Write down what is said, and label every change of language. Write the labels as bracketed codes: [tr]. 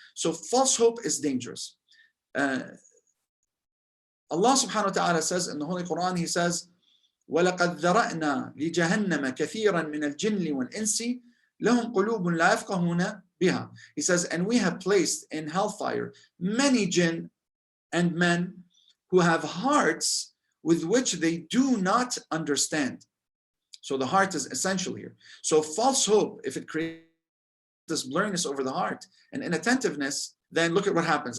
[en] So false hope is dangerous. Allah subhanahu wa ta'ala says in the Holy Quran, He says, [ar] وَلَقَدْ ذَرَأْنَا لِجَهَنَّمَ كَثِيرًا مِنَ الْجِنِّ وَالْإِنسِ لَهُمْ قُلُوبٌ لَا يَفْقَهُونَ بِهَا. [en] He says, and we have placed in hellfire many jinn and men who have hearts with which they do not understand. So the heart is essential here. So false hope, if it creates this blurriness over the heart and inattentiveness, then look at what happens.